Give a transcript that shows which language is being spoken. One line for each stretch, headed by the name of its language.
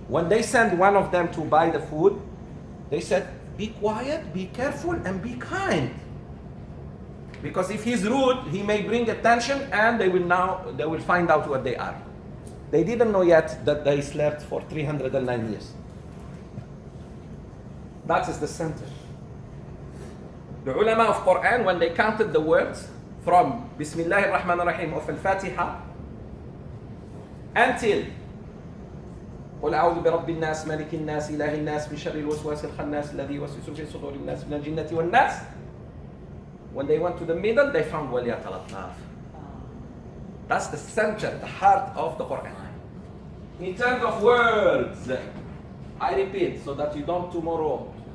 English: When they sent one of them to buy the food, they said, be quiet, be careful, and be kind. Because if he's rude, he may bring attention, and they will find out what they are. They didn't know yet that they slept for 309 years. That is the center. The ulama of Quran, when they counted the words from Bismillah ar-Rahman ar-Rahim of Al-Fatiha until
Arabic: قل أعوذ برب الناس ملك الناس إله الناس من شر الوسواس الخناس الذي يوسوس في صدور الناس من الجنة والناس.
English: When they went to the middle, they found وَلْيَتَلَطَّفْ. That's the center, the heart of the Quran. In terms of words, I repeat so that you don't tomorrow.